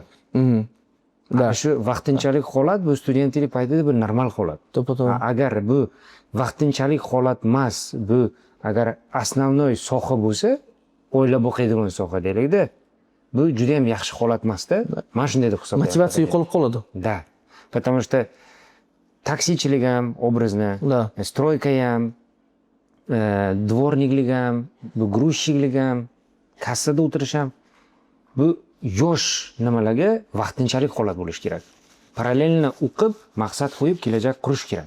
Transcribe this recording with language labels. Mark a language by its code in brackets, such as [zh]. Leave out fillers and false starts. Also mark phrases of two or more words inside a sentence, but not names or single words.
[uz] Shu vaqtinchalik holat bu studentlik paytida bir normal holat. Agar bu vaqtinchalik holat emas, bu agar основной soha bo'lsa, o'ylab o'qiydigan soha deylik-da. Bu juda ham yaxshi holat emas-da. Men shunday deb hisoblayman. Motivatsiya yo'qolib qoladi. [ru] Да. Потому что [uz] taksichilik ham obrazna, stroyka ham, dvorniklik ham, bu грузчикlik ham, kassada o'tirish ham bu yosh nimalarga vaqtinchalik holat bo'lish kerak. Parallelni o'qib, maqsad qo'yib, kelajak qurish kerak.